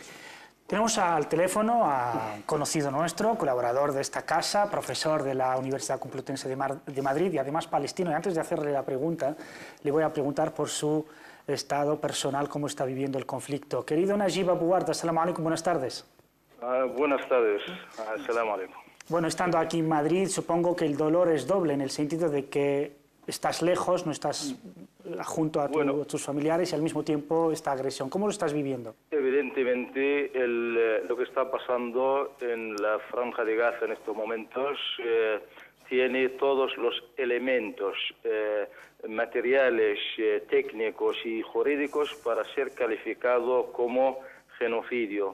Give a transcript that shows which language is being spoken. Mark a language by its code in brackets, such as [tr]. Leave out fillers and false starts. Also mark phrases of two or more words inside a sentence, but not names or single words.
[es] Tenemos al teléfono a un conocido nuestro, colaborador de esta casa, profesor de la Universidad Complutense de Madrid y además palestino. Y antes de hacerle la pregunta, le voy a preguntar por su estado personal, cómo está viviendo el conflicto. Querido Najib Abu Warda, [ar] السلام عليكم, [es] buenas tardes. Buenas tardes, [ar] السلام عليكم. [es] Bueno, estando aquí en Madrid, supongo que el dolor es doble, en el sentido de que estás lejos, no estás junto a tus familiares y al mismo tiempo esta agresión. ¿Cómo lo estás viviendo? Evidentemente, lo que está pasando en la Franja de Gaza en estos momentos tiene todos los elementos materiales, técnicos y jurídicos para ser calificado como genocidio.